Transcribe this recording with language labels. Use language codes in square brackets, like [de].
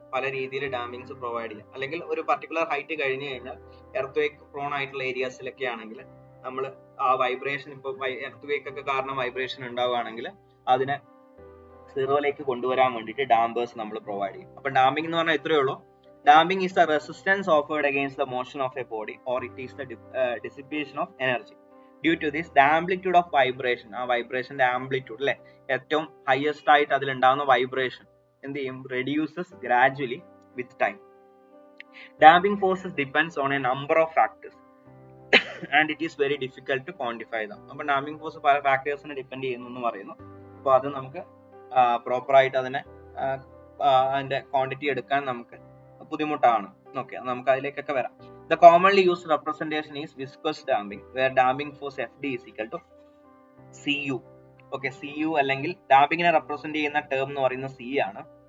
[ml] പല രീതിയിൽ ഡാമ്പിങ്സ് പ്രൊവൈഡ് ചെയ്യാം. അല്ലെങ്കിൽ ഒരു പർട്ടിക്കുലർ ഹൈറ്റ് കഴിഞ്ഞു കഴിഞ്ഞാൽ എർത്ത് പ്രോൺ ആയിട്ടുള്ള ഏരിയാസിലൊക്കെ ആണെങ്കിൽ നമ്മൾ ആ വൈബ്രേഷൻ, ഇപ്പൊ എർത്ത് ഒക്കെ കാരണം വൈബ്രേഷൻ ഉണ്ടാവുകയാണെങ്കിൽ അതിനെ സീറോയിലേക്ക് കൊണ്ടുവരാൻ വേണ്ടിയിട്ട് ഡാമ്പേഴ്സ് നമ്മൾ പ്രൊവൈഡ് ചെയ്യും. അപ്പൊ ഡാമ്പിംഗ് എന്ന് പറഞ്ഞാൽ ഇത്രയേ ഉള്ളൂ. [en] Damping is the resistance offered against the motion of a body, or it is the dissipation of energy. Due to this, the amplitude of vibration, [ml] ആ വൈബ്രേഷന്റെ ആംപ്ലിറ്റ്യൂഡ് അല്ലെ, ഏറ്റവും ഹയസ്റ്റ് ആയിട്ട് അതിലുണ്ടാകുന്ന വൈബ്രേഷൻ എന്ത് ചെയ്യും? [en] reduces gradually with time. Damping forces depends on a number of factors and it is very difficult to quantify them. [ml] അപ്പോൾ damping force പല ഫാക്ടേഴ്സിനെ depend ചെയ്യുന്നു എന്ന് പറയുന്നു. അപ്പോൾ അത് നമുക്ക് പ്രോപ്പർ ആയിട്ട് അതിന്റെ ക്വാണ്ടിറ്റി എടുക്കാൻ നമുക്ക് ബുദ്ധിമുട്ടാണ്. ഓക്കെ, നമുക്ക് അതിലേക്കൊക്കെ വരാം. [en] The commonly used representation is viscous damping, where damping force Fd is equal to Cu. [ml] Okay, Cu അല്ലെങ്കിൽ ഡാമ്പിങ്ങിനെ റെപ്രസെന്റ് ചെയ്യുന്ന ടേം എന്ന് പറയുന്നത് C ആണ്.